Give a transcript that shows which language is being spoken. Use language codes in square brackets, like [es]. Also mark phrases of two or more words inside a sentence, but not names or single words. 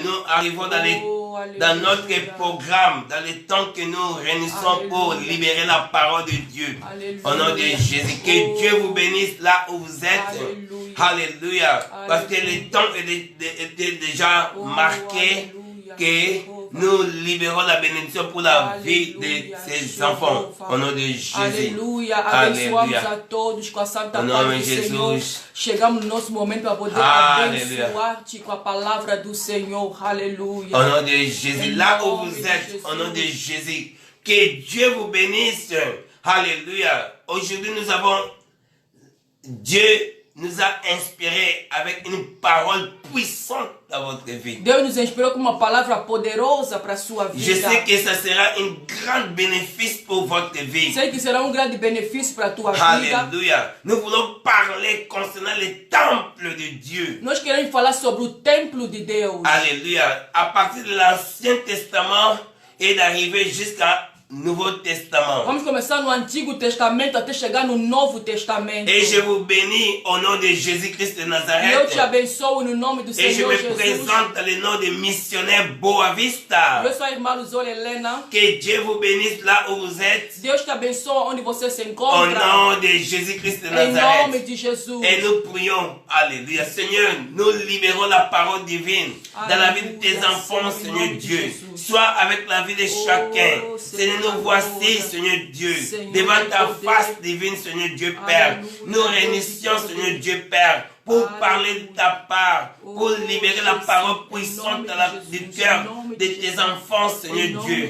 [fr] Nous arrivons dans notre programme, dans le temps que nous réunissons pour libérer la parole de Dieu. Au nom de Jésus, que Dieu vous bénisse là où vous êtes. Alléluia. Parce que le temps était déjà marqué que nous libérons la bénédiction pour la vie de ses enfants. Au nom de Jésus. [pt] Aleluia. Abençoamos a todos com a santa paz do Senhor. Chegamos no nosso momento para poder abençoar-te com a palavra do Senhor. Aleluia. [fr] Au nom de Jésus. Là où vous êtes, au nom de Jésus. Que Dieu vous bénisse. Alléluia. Aujourd'hui, nous avons Dieu nous a inspiré avec une parole puissante dans votre vie. [pt] Deus nos inspirou com uma palavra poderosa para a sua vida. [fr] Je sais que ça sera un grand bénéfice pour votre vie. [pt] Sei que será grande benefício para a tua vida. [fr] Alléluia. Nous voulons parler concernant le temple de Dieu. [pt] Nós queremos falar sobre o templo de Deus. [fr] Alléluia. À partir de l'Ancien Testament et d'arriver jusqu'à Nouveau Testament. [pt] Vamos começar no Antigo Testamento até chegar no Novo Testamento. [fr] Et je vous bénis au nom de Jésus-Christ de Nazareth. [pt] Eu te abençoo no nome do Senhor Jesus. [fr] Et je me présente dans le nom de missionnaire Boavista. [pt] Eu sou a irmã Luzole Helena. [fr] Que Dieu vous bénisse là où vous êtes. [pt] Deus te abençoe onde você se [fr] Au [pt] encontra. [fr] nom de Jésus-Christ de Nazareth. [pt] Em nome de Jesus. [fr] Et nous prions, alléluia. Seigneur, nous libérons la parole divine dans la vie de tes enfants, Seigneur Dieu. Sois avec la vie de chacun. Seigneur, nous voici, Seigneur Dieu, devant ta face divine, Seigneur Dieu Père. Nous réunissions, Seigneur Dieu Père, pour parler de ta part, pour libérer la parole puissante dans du cœur de tes enfants, Seigneur Dieu.